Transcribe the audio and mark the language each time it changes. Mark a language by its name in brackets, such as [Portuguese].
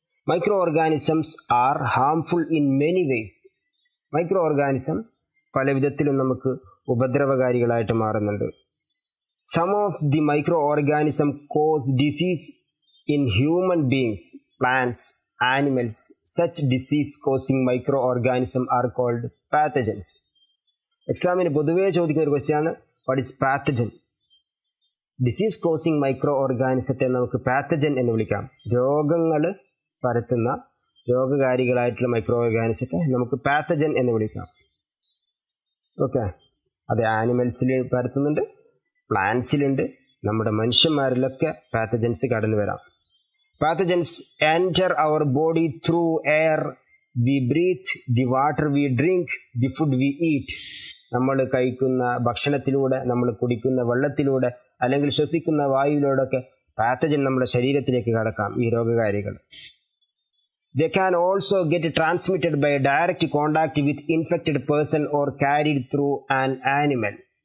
[English] Micro organisms are harmful in many ways. [Malayalam] Micro organism പല വിധത്തിലും നമുക്ക് ഉപദ്രവകാരികളായിട്ട് മാറുന്നുണ്ട്. [English] Some of the micro organism cause disease in human beings, plants, animals. Such disease causing microorganism are called pathogens. [Malayalam] എക്സാമിന് പൊതുവേ ചോദിക്കുന്ന ഒരു ക്വസ്റ്റ്യാണ്, [English] What is pathogen? Disease causing [Malayalam] micro ഓർഗാനിസത്തെ നമുക്ക് pathogen എന്ന് വിളിക്കാം. രോഗങ്ങൾ പരത്തുന്ന രോഗകാരികളായിട്ടുള്ള മൈക്രോ ഓർഗാനിസത്തെ നമുക്ക് പാത്തജൻ എന്ന് വിളിക്കാം. ഓക്കെ, അത് ആനിമൽസിൽ പരത്തുന്നുണ്ട്, പ്ലാന്റ്സിലുണ്ട്, നമ്മുടെ മനുഷ്യന്മാരിലൊക്കെ പാത്തജൻസ് കടന്നു വരാം. [English] Pathogens enter our body through air we breathe, the water we drink, the food we eat. [Malayalam] നമ്മൾ കഴിക്കുന്ന ഭക്ഷണത്തിലൂടെ, നമ്മൾ കുടിക്കുന്ന വെള്ളത്തിലൂടെ, അല്ലെങ്കിൽ ശ്വസിക്കുന്ന വായുവിലൂടെയൊക്കെ പാത്തജൻ നമ്മുടെ ശരീരത്തിലേക്ക് കടക്കാം, ഈ രോഗകാരികൾ. [English] They can also get transmitted by direct contact with infected person or carried through an animal.